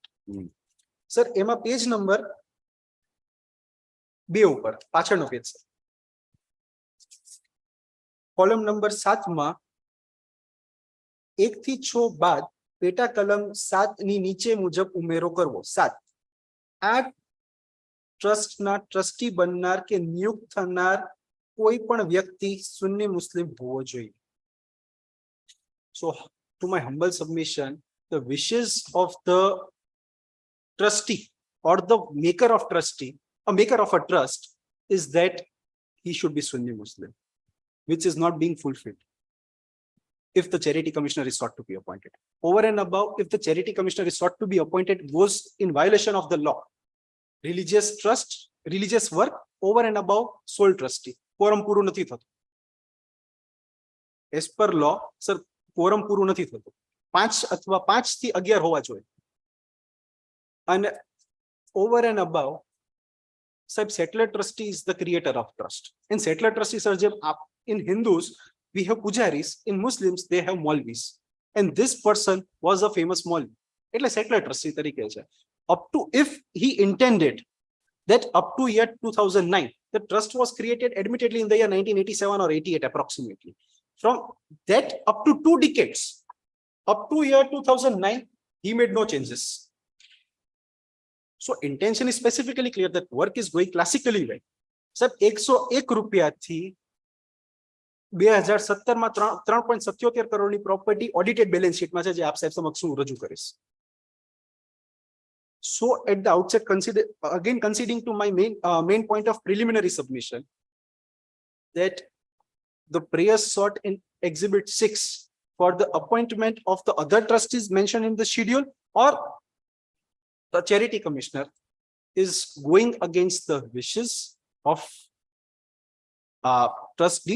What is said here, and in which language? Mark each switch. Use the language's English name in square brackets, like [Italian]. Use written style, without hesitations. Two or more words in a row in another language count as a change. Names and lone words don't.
[Gujarati] સર એમાં [English] page number [Gujarati] 2 ઉપર પાછળનો પેજ છે, [English] column number [Gujarati] 7 માં 1 થી 6 બાદ પેટા કલમ 7 ની નીચે મુજબ ઉમેરો કરવો. 7, આ ટ્રસ્ટના ટ્રસ્ટી બનનાર કે નિયુક્ત થનાર કોઈ પણ વ્યક્તિ સુન્ની મુસ્લિમ હોવો જોઈએ. [English] સો to my humble submission, the wishes of the trustee or the maker of trustee, a maker of a trust, is that he should be Sunni Muslim, which is not being fulfilled if the charity commissioner is sought to be appointed. Over and above, if the charity commissioner is sought to be appointed goes in violation of the law, religious trust, religious work, over and above sole trustee, quorum [Gujarati] પૂરું નથી થતું. [English] As per law, sir, quorum [Gujarati] પૂરું નથી થતું. 5 અથવા 5 થી 11 હોવા જોઈએ. [English] અને over and above, સાહેબ settler trustee is the creator of trust. In settler trustee, sir, જેમ in Hindus we have pujaris, in Muslims they have Maulvis, and this person was a famous Maulvi, [Gujarati] એટલે settler trustee તરીકે છે. [English] Up to, if he intended that up to year 2009, the trust was created admittedly in the year 1987 or 88 approximately. From that up to 2 decades, up to year 2009, he made no changes. So intention is specifically clear that work is going classically well. [Gujarati] Sir, 101 રૂપિયા થી 2017 માં 3.77 કરોડની પ્રોપર્ટી [English] audited balance sheetમાં [Gujarati] છે, જે આપ સાહેબ સમક્ષ હું રજૂ કરીશ. [English] So at the outset, conceding to my main point of preliminary submission, that the prayers sought in Exhibit 6 for the appointment of the other trustees mentioned in the schedule or the charity commissioner is going against the wishes of trust deed.